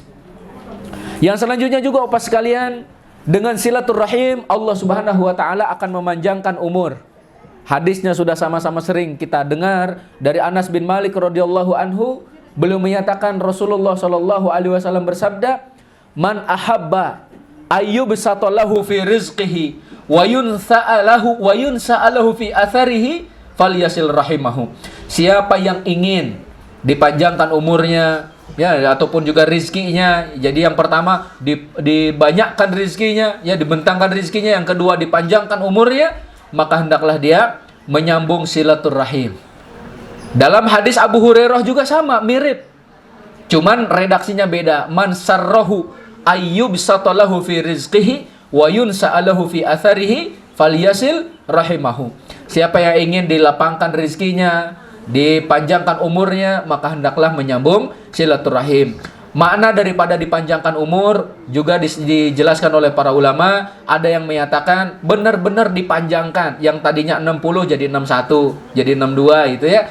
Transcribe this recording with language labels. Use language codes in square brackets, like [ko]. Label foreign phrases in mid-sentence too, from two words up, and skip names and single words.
[id] Yang selanjutnya juga Bapak sekalian, dengan silaturahim Allah [ar] سبحانه وتعالى [id] akan memanjangkan umur. Hadisnya sudah sama-sama sering kita dengar dari Anas bin Malik [ar] رضي الله عنه, [id] beliau menyatakan Rasulullah [ar] صلى الله عليه وسلم [id] bersabda, [ar] "من أحب أن يبسط له في رزقه وينسأ له في أثره فليصل رحمه." [id] Siapa yang ingin dipanjangkan umurnya, ya, ataupun juga rizkinya, jadi yang pertama dibanyakkan rizkinya, ya, dibentangkan rizkinya, yang kedua dipanjangkan umurnya, maka hendaklah dia menyambung silaturahim. Dalam hadis Abu Hurairah juga sama, mirip, cuman redaksinya beda. [ar] من سره أن يبسط له في رزقه وينسأ له في أثره فليصل رحمه. [id] Siapa yang ingin dilapangkan rizkinya, dipanjangkan umurnya, maka hendaklah menyambung silaturahim. Makna daripada dipanjangkan umur juga dijelaskan oleh para ulama. Ada yang menyatakan benar-benar dipanjangkan, yang tadinya 60 jadi 61, jadi 62 gitu ya.